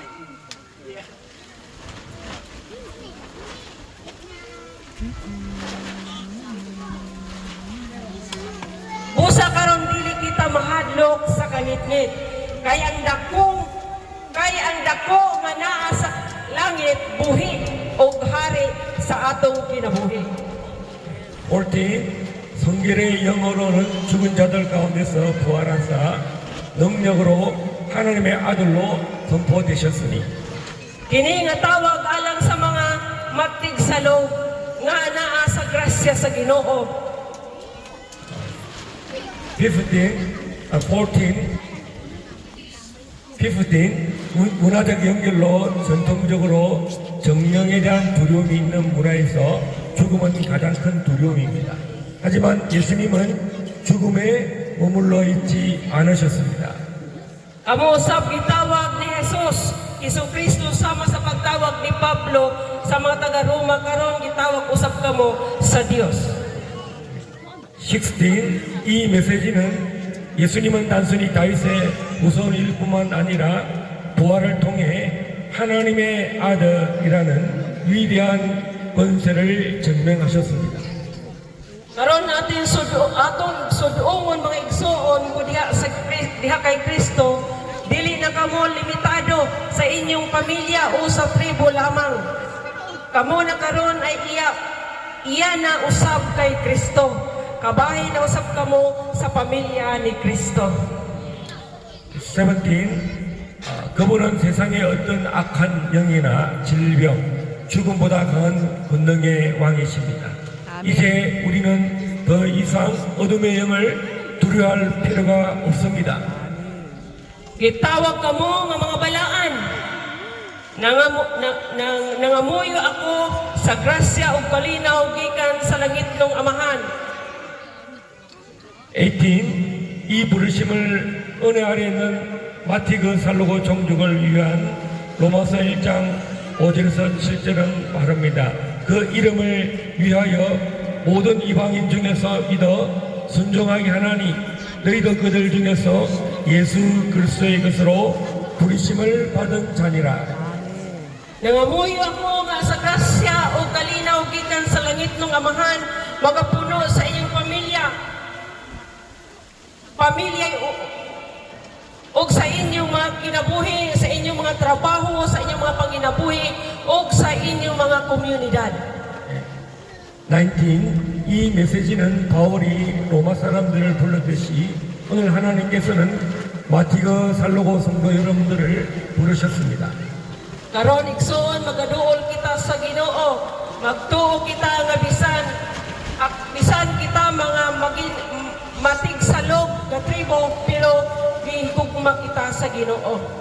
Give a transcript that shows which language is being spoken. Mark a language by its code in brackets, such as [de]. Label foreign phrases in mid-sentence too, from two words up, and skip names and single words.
[ceb] Busa karon dili kita mahadlok sa kanitnit. Kay ang dako nga naa sa langit buhi o hari sa atong kinabuhi. 14. [ko] 성결의 영어로는 죽은 자들 가운데서 부활하사 능력으로 하나님의 아들로 선포되셨으니 [ceb] Kini nga tawag alang sa mga magtigsalog nga naa sa grasya sa Ginoo. 15, [ko] 문화적 연결로 전통적으로 정령에 대한 두려움이 있는 문화에서 죽음은 가장 큰 두려움입니다. 하지만 예수님은 죽음에 머물러 있지 않으셨습니다. [ceb] Amo usab gitawag ni Jesus, Kristo sama sa pagtawag ni Pablo sa mga taga-Roma karon gitawag usab kamo sa Dios. 16. [ko] 이 메시지는 예수님은 단순히 다윗의 후손일 뿐만 아니라 부활을 통해 하나님의 아들이라는 위대한 권세를 증명하셨습니다. [ceb] Karon aton suduongon mga igsoon mo diha kay Kristo, dili na kamo limitado sa inyong pamilya o sa tribo lamang. Kamo na karon ay iya na usab kay Kristo. Kabahin na usab kamo sa pamilya ni Kristo. 17. [ko] 그분은 세상의 어떤 악한 영이나 질병, 죽음보다 강한 권능의 왕이십니다. 이제 우리는 더 이상 어둠의 영을 두려워할 필요가 없습니다. [ceb] Gitawag kamo nga mga balaan. Nangamuyo ako sa grasya ug kalinaw gikan sa langit ng Amahan. 18. [ko] 이 부르심을 은혜 아래 있는 마티그 살로고 종족을 위한 로마서 1장 5절에서 7절은 말합니다. 그 이름을 위하여 모든 이방인 중에서 믿어 순종하게 하나니 너희도 그들 중에서 예수 그리스도의 것으로 부르심을 받은 자니라. [ceb] Nangamuyo ako nga sa grasya o kalinaw gikan sa langit ng Amahan, magapuno sa inyong pamilya o sa inyong mga kinabuhi, sa inyong mga trabaho, sa inyong mga panginabuhi o sa inyong mga komunidad. 19. [ko] 이 메시지는 바울이 로마 사람들을 불렀듯이 오늘 하나님께서는 마티그 살로고 성도 여러분들을 부르셨습니다. [ceb] Karon igsoon magaduol kita sa Ginoo, magtuo kita nga bisan kita mga matigsalog nga tribo pero gihugma kita sa Ginoo.